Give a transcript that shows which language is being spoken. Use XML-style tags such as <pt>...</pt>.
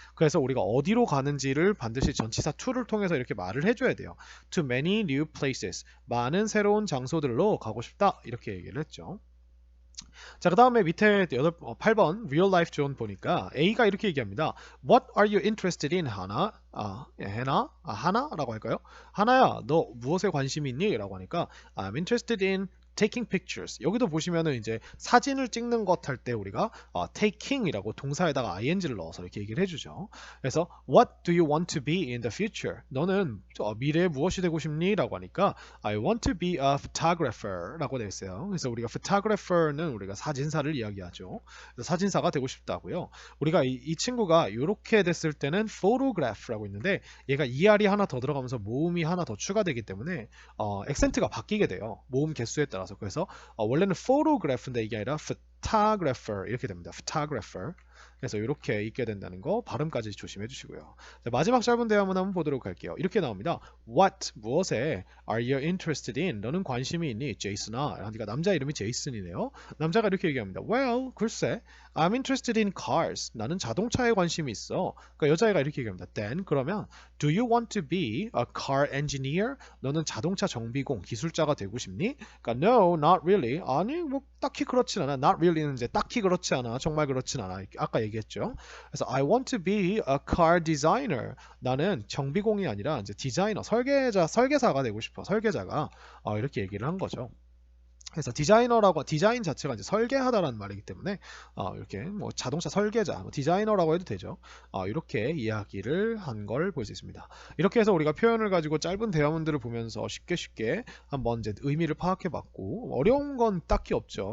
<ko>그래서 우리가 어디로 가는지를 반드시 전치사 to를 통해서 이렇게 말을 해줘야 돼요.</ko> <en>To many new places.</en> <ko>많은 새로운 장소들로 가고 싶다. 이렇게 얘기를 했죠. 자, 그 다음에 밑에 8번 real life 존 보니까 A가 이렇게 얘기합니다.</ko> <en>What are you interested in, 하나?</en> <ko>하나라고 할까요? 하나야, 너 무엇에 관심이 있니? 라고 하니까</ko> <en>I'm interested in taking pictures.</en> <ko>여기도 보시면은 이제 사진을 찍는 것 할 때 우리가 taking이라고 동사에다가 ing를 넣어서 이렇게 얘기를 해주죠. 그래서</ko> <en>What do you want to be in the future?</en> <ko>너는 미래에 무엇이 되고 싶니? 라고 하니까</ko> <en>I want to be a photographer</en> <ko>라고 되어 있어요. 그래서 우리가 photographer는 우리가 사진사를 이야기하죠. 그래서 사진사가 되고 싶다고요. 우리가 이 친구가 이렇게 됐을 때는 photograph라고 있는데 얘가 ER이 하나 더 들어가면서 모음이 하나 더 추가되기 때문에 액센트가 바뀌게 돼요. 모음 개수에 따라서. 그래서 원래는 photograph인데 이게 아니라 photographer 이렇게 됩니다.</ko> <en>photographer.</en> <ko>그래서 이렇게 읽게 된다는 거 발음까지 조심해 주시고요. 자, 마지막 짧은 대화문 한번 보도록 할게요. 이렇게 나옵니다.</ko> <en>What</en> <ko>무엇에</ko> <en>are you interested in?</en> <ko>너는 관심이 있니? 제이슨아. 그러니까 남자 이름이 제이슨이네요. 남자가 이렇게 얘기합니다.</ko> <en>Well,</en> <ko>글쎄,</ko> <en>I'm interested in cars.</en> <ko>나는 자동차에 관심이 있어. 그러니까 여자애가 이렇게 얘기합니다.</ko> <en>Then</en> <ko>그러면</ko> <en>do you want to be a car engineer?</en> <ko>너는 자동차 정비공, 기술자가 되고 싶니? 그러니까</ko> <en>no, not really.</en> <ko>아니, 뭐 딱히 그렇진 않아.</ko> <en>not really</en> <ko>는 이제 딱히 그렇지 않아. 정말 그렇진 않아. 아까 얘기했죠. 그래서</ko> <en>I want to be a car designer.</en> <ko>나는 정비공이 아니라 이제 디자이너, 설계사가 되고 싶어. 설계자가 이렇게 얘기를 한 거죠. 그래서 디자인 자체가 이제 설계하다라는 말이기 때문에 이렇게 뭐 자동차 설계자, 디자이너라고 해도 되죠. 이렇게 이야기를 한 걸 볼 수 있습니다. 이렇게 해서 우리가 표현을 가지고 짧은 대화문들을 보면서 쉽게 한번 이제 의미를 파악해봤고 어려운 건 딱히 없죠.</ko>